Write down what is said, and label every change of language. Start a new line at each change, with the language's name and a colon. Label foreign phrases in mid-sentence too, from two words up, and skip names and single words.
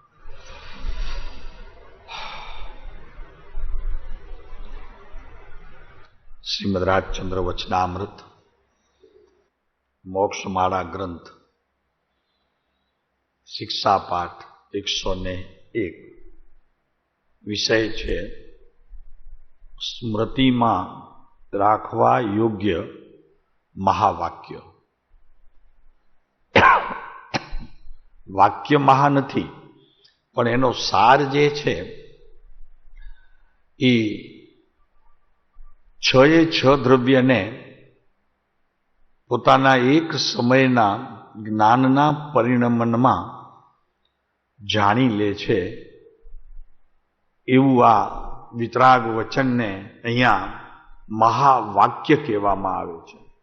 Gujarati: શ્રીમદ્ રાજચંદ્ર વચનામૃત મોક્ષમાળા ગ્રંથ શિક્ષા પાઠ 101 વિષય છે સ્મૃતિમાં રાખવા યોગ્ય મહાવાક્ય। વાક્ય મહા નથી, પણ એનો સાર જે છે એ 6 દ્રવ્યને પોતાના એક સમયના જ્ઞાનના પરિણમનમાં જાણી લે છે એવું આ વિતરાગ વચનને અહીંયા મહાવાક્ય કહેવામાં આવે છે।